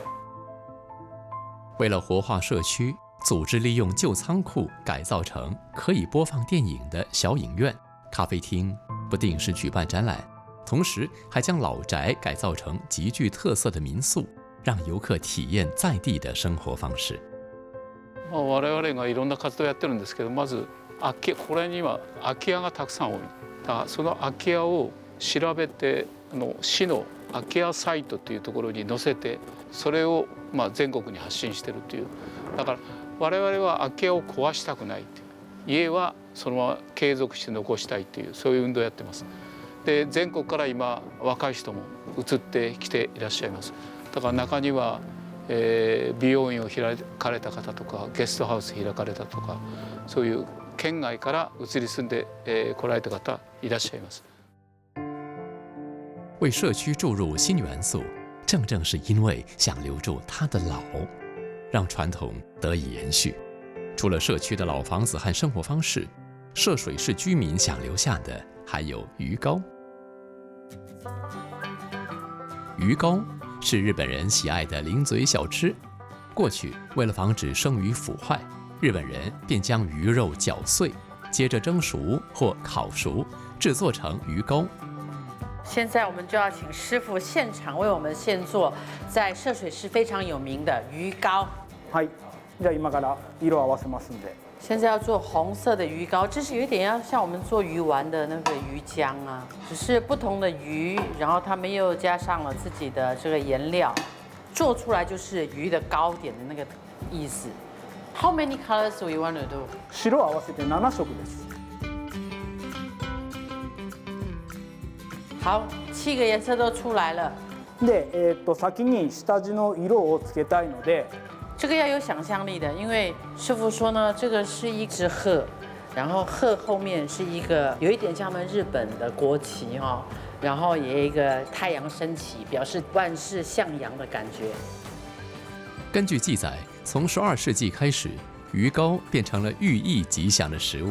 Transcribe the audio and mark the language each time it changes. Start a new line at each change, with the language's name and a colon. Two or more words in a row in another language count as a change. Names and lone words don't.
Chinese: 为了活化社区，组织利用旧仓库改造成可以播放电影的小影院、咖啡厅，不定时举办展览。同时，还将老宅改造成极具特色的民宿，让游客体验在地的生活方式。
Japanese: 我々がいろんな活動をやってるんですけど、まずこれには空き家がたくさん多い。だからその空き家を調べて市の空き家サイトというところに載せて、それを全国に発信してるという。だから我々は空き家を壊したくないという、家はそのまま継続して残したいという、そういう運動をやってます。で全国から今若い人も移ってきていらっしゃいます。だから中には、美容院を開かれた方とかゲストハウス開かれたとか、そういう県外から移り住んで、来られた方いらっしゃいます。
Chinese: 为社区注入新元素，正是因为想留住它的老，让传统得以延续。除了社区的老房子和生活方式，涉水市居民想留下的还有鱼糕。鱼糕是日本人喜爱的零嘴小吃。过去为了防止生鱼腐坏，日本人便将鱼肉搅碎，接着蒸熟或烤熟，制作成鱼糕。现在我们就要请师傅现场为我们现做在涉水市非常有名的鱼糕。
Japanese: はい。じゃあ今から色を合わせますんで。
Chinese: 现在要做红色的鱼糕，这是有一点要像我们做鱼丸的那个鱼浆啊，只是不同的鱼，然后他们又加上了自己的这个颜料，做出来就是鱼的糕点的那个意思。
English: How many colors do you want to do？
Japanese: 白合わせて7色です。
Chinese: 好，7个颜色都出来了。
Japanese: で、先に下地の色をつけたいので。
Chinese: 这个要有想象力的，因为师傅说呢，这个是一只鹤，然后鹤后面是一个有一点像我们日本的国旗哈， 然后也有一个太阳升起，表示万事向阳的感觉。根据记载，从12世纪开始，鱼糕变成了寓意吉祥的食物。